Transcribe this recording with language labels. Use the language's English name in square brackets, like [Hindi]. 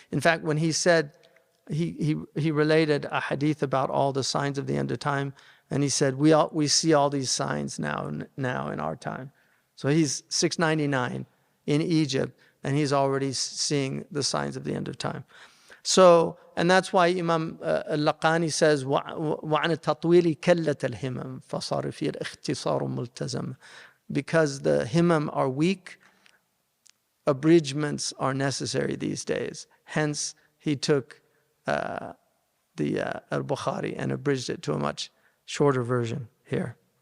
[English] In fact, when he said, he related a hadith about all the signs of the end of time, and he said, we see all these signs now in our time. So he's 699 in Egypt, and he's already seeing the signs of the end of time. So, and that's why Imam al-Laqani says, [Arabic] وَعَنَ التَّطْوِيلِ كَلَّةَ الْهِمَمْ فَصَارِ فِي الْإِخْتِصَارُ مُلْتَزَمٌ. [English] Because the himam are weak, abridgments are necessary these days. Hence, he took the al-Bukhari and abridged it to a much shorter version here.